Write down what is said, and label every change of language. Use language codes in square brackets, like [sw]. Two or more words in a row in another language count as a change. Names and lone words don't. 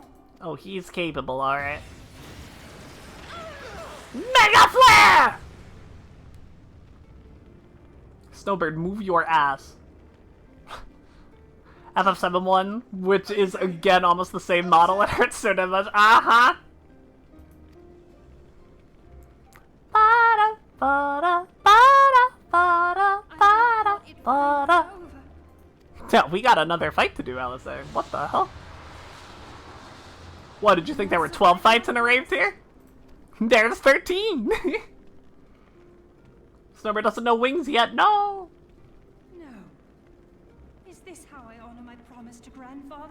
[en] Oh, he's capable, alright. Mega Flare! Snowbird, move your ass. FF71, which is again almost the same model, it hurts so damn much. Uh-huh. Bada, bada, bada, bada, bada, bada. Yeah, we got another fight to do, Alistair. What the hell? What, did you think there were 12 fights in a raid here? There's 13! Snowbird doesn't know wings yet, no! No. Is this how I honor my promise to grandfather?